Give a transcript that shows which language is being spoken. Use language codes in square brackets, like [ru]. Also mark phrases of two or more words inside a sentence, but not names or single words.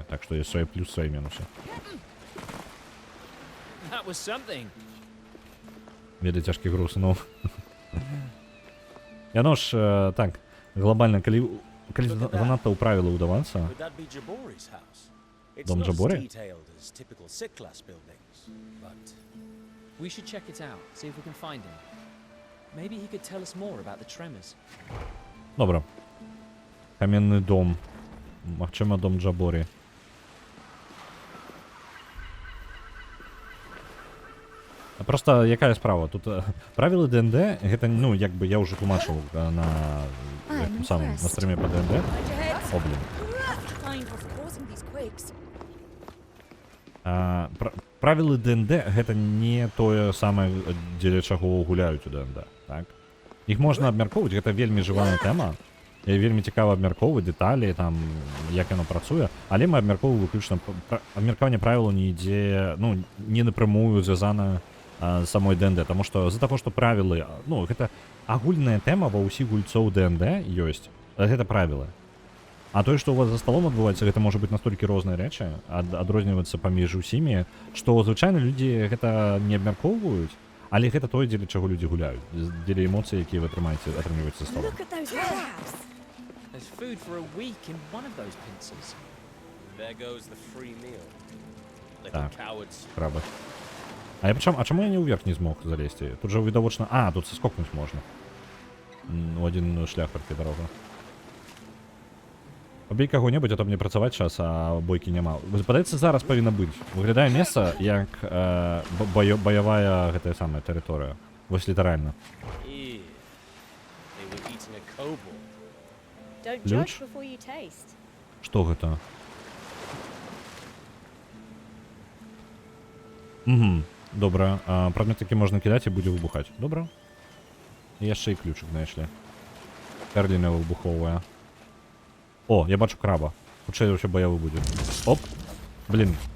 [be] Так што ёсць свае плюс, свае мінусы. Веда цяжкі груз, ну. Яно ж, так, глобальна, калі занадта ў правілы ўдавацца... Дом Джаборі? [en] We should check it out, see if we can find him. Maybe he could tell us more about the tremors. [be] Добра. Каменны дом. Магчыма, дом Джаборі. Просто якая справа? Тут правілы ДНД, гэта, ну, як бы я ўжо тлумачыў на гэтым самым, на [ru] стриме по [be] ДНД. О, блин. [en] Fine for causing these quakes. [be] Правілы ДНД гэта не тое самае, дзеля чаго гуляюць у ДНД, так? Іх можна абмяркоўваць, гэта вельмі жывая тэма. Вельмі цікава абмяркоўваць дэталі, там, як яно працуе, але мы абмяркоўваем выключна абмеркаванне правілаў не ідзе, ну, не напрямую звязана з самой ДНД, таму што з-за таго, што правілы, ну, гэта агульная тэма ва ўсіх гульцоў ДНД ёсць, гэта правілы. А тое, што у вас за сталом адбываецца, гэта можа быць настолькі розныя рэчы, адрознівацца паміж усімі, што звычайна людзі гэта не абмяркоўваюць, але гэта тое, дзеля чаго людзі гуляюць, дзеля эмоцый, якія вы атрымліваеце за сталом. [en] Look at those crabs. There's food for a week in one of those pincers. There goes the free meal. Little [be] Так. [en] cowards. [be] Крабы. А чаму я не ўверх не змог залезці? Тут жа відавочна... тут саскокнуць можна. У один шлях толькі дарога. Пабей каго-небудзь, а то мне працаваць час, а бойкі няма. Падаецца, зараз павінна быць. Выглядае месца, як баявая гэтая самая тэрыторыя. Вось літаральна. [en] Ew. They were eating a kobold. Don't Luch? judge before you taste. [be] Што гэта? Добра. Прадмет такі можна кідаць і будзе выбухаць. Добра. І яшчэ і ключик знайшлі. Перліна выбуховая. О, я бачу краба. Хутчэй ўсё баявы будзе. Оп. Блин.